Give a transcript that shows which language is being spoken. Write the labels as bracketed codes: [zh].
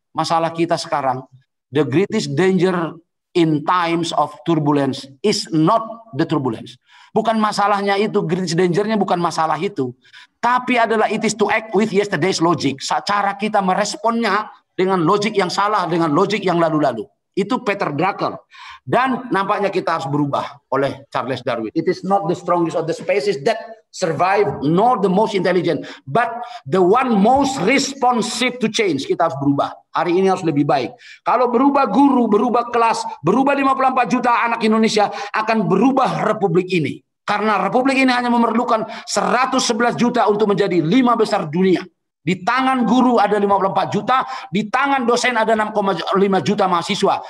[en] Masalah kita sekarang, the greatest danger in times of turbulence is not the turbulence. [id] Bukan masalahnya itu, greatest dangernya bukan masalah itu. Tapi adalah it is to act with yesterday's logic. Cara kita meresponnya dengan logik yang salah, dengan logik yang lalu-lalu. Itu Peter Drucker. Dan nampaknya kita harus berubah oleh Charles Darwin. [en] It is not the strongest of the species that survive, nor the most intelligent, but the one most responsive to change. [id] Kita harus berubah. Hari ini harus lebih baik. Kalau berubah guru, berubah kelas, berubah 54 juta anak Indonesia, akan berubah republik ini. Karena republik ini hanya memerlukan 111 juta untuk menjadi 5 besar dunia. Di tangan guru ada 54 juta, di tangan dosen ada 6,5 juta mahasiswa.